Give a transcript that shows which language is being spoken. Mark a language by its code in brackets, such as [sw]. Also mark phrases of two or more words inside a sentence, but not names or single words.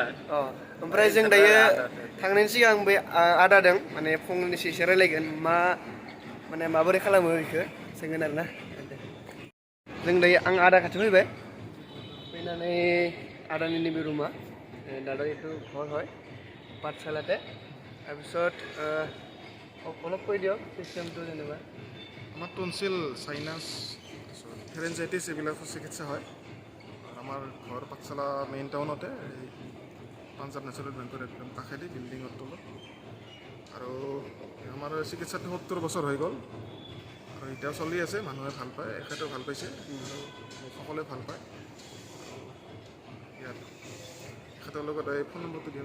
[brx] ओमफ्राय जों दायो थांनायनि सिगां बे आदादों माने फंनैसो एसे रायलायगोन माने माबोरै खालामो बेखौ सोंगोन आरोना जों दायो आं आदा खाथियाव फैबाय फैनानै आदानि नैबे रुमा दादा [as] এইটো ঘৰ হয় পাঠশালাতে তাৰপিছত অলপ কৈ দিয়ক চিষ্টেমটো যেনিবা আমার টনসিল সাইনাস ফেরেঞ্জাইটিস এইবিলাকৰ চিকিৎসা হয় আমার ঘর পাঠশালা মেইন টাউনতে পাঞ্জাব ন্যাচারাল বেংকৰ একদম কাষেদি বিল্ডিঙৰ তলত আৰু আমাৰ চিকিৎসাটো 70 বছৰ হৈ গ'ল আৰু এতিয়াও চলি আছে মানুহে ভাল পায় এখেতেও ভাল পাইছে সকলোৱে ভাল পায় এখেতৰ লগত এই ফোন নম্বৰটো দিয়ক